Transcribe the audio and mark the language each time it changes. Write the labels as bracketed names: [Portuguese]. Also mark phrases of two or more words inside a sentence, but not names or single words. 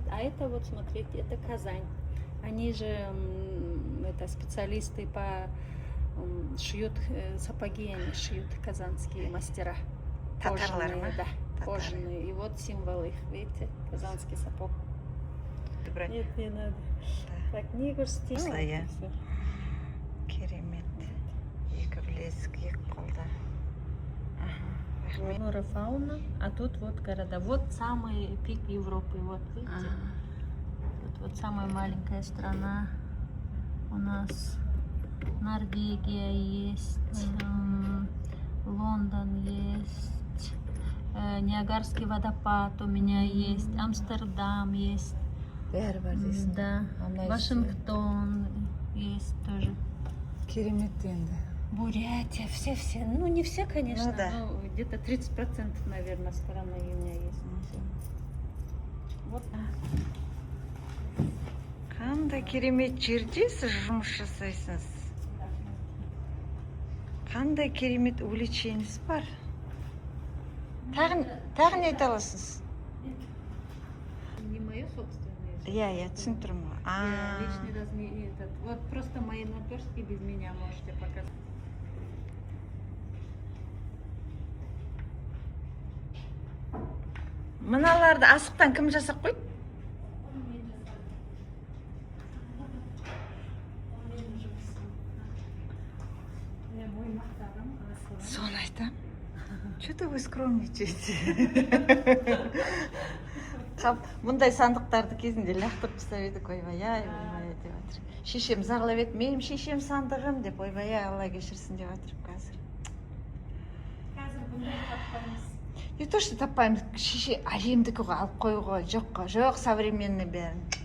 [Russian] А это вот, смотрите, это Казань. Они же это специалисты по шьют сапоги, они шьют казанские мастера. [Kazakh] Татарлар, [Russian] Кожаные, да, Татары. кожаные. И вот символ их, видите, казанский сапог. Нет, не надо. Так, не грусти. [Kazakh] Осылай, керемет. Екі білесік, екі қолда. Рахмет. [Russian] Флора, фауна, а тут вот города. Вот самый пик Европы, вот видите? Тут вот самая маленькая страна. У нас Норвегия есть, Лондон есть, Ниагарский водопад у меня есть, Амстердам есть. [Kazakh] Бәрі бар дейсің. [Russian] Да, Вашингтон есть тоже. [Kazakh] Керемет енді. [Russian] Бурятия, все, ну не все, конечно, Ну да. но где-то 30%, наверное, страны у меня есть. Вот. [Kazakh] Қандай керемет жерде сіз жұмыс жасайсыз. Қандай керемет увлечениеңіз бар. Тағы не айта аласыз? [Russian] Не мое собственное. [Kazakh] Иә, түсініп тұрмын ғой. [Russian] Я личный размер этот. Вот просто мои наперстки без меня можете показать. [Kazakh] Мыналарды асықтан кім жасап қойды? Соны айтам. [Russian] Что-то вы скромничаете. [Kazakh] Мұндай сандықтарды кезінде лақтырып тастап едік, ойбай-ай, ойбай деп жатыр. Шешем зарлап еді, менің шешем сандығым деп, ойбай-ай, Алла кешірсін деп жатыр қазір. Қазір бұндай таппаймыз. [Russian] Не то, что [Kazakh] таппаймыз, шеше әжемдікі алып қоюға, жоқ, современный бәрін.